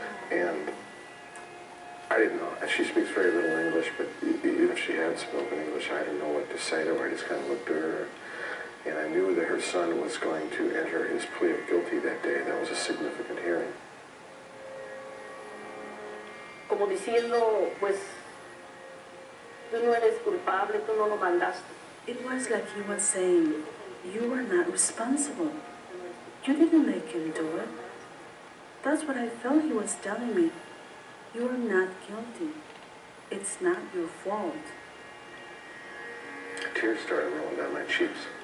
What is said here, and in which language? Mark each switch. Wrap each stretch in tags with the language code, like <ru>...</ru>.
<en>And I didn't know, she speaks very little English, but even if she had spoken English, I didn't know what to say to her. I just kind of looked at her, and I knew that her son was going to enter his plea of guilty that day. That was a significant hearing.</en> <es>Como diciendo, pues, tú no eres culpable, tú no lo mandaste.</es> <en>It was like he was saying, you are not responsible. You didn't make him do it. That's what I felt he was telling me. You are not guilty. It's not your fault. Tears started rolling down my cheeks.</en>